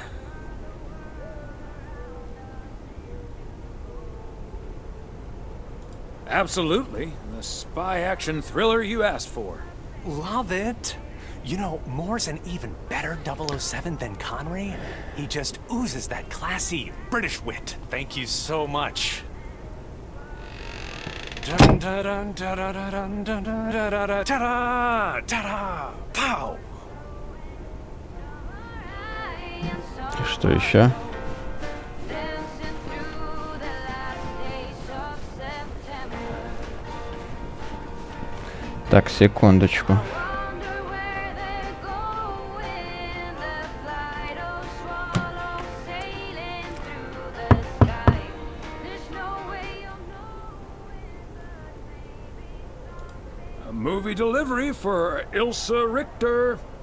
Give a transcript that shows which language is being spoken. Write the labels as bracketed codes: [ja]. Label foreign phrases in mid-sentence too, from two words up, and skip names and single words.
[en] Absolutely. The spy action thriller you asked for. Love it. You know, Moore's an even better 007 than Connery. He just oozes that classy British wit. Thank you so much. Dun dun dun dun dun dun dun dun dun ta-da! Ta-da! Pow! [ru] И что еще? Так, секундочку. [en] A movie delivery for Ilsa Richter.